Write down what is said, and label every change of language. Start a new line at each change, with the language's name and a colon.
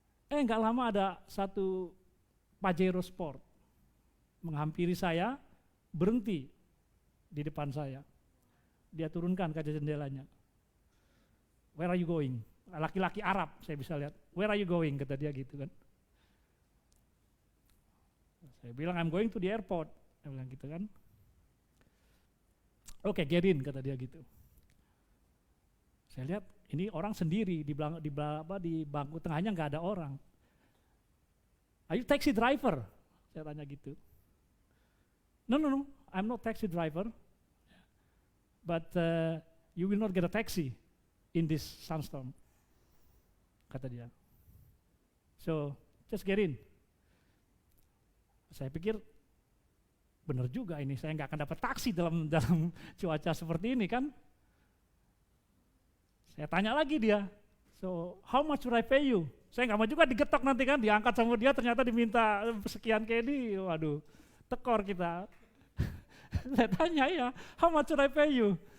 Indonesian: Nggak lama ada satu Pajero Sport menghampiri saya, berhenti di depan saya. Dia turunkan kaca jendelanya. Where are you going? Laki-laki Arab, saya bisa lihat.
English: Where are you going? Kata dia gitu kan. Saya bilang, I'm going to the airport.
Indonesian: Dia bilang gitu kan. Oke, get in, kata dia gitu. Saya lihat, ini orang sendiri, di bangku tengahnya nggak ada orang. Are you taxi driver? Saya tanya gitu.
English: No, I'm not taxi driver. But you will not get a taxi in this sunstorm. Kata dia. So, just get in.
Indonesian: Saya pikir benar juga ini, saya nggak akan dapat taksi dalam cuaca seperti ini kan. Saya tanya lagi dia, so how much should I pay you? Saya nggak mau juga digetok nanti kan, diangkat sama dia ternyata diminta sekian KD, waduh, tekor kita.
English: Saya tanya ya, how much should I pay you?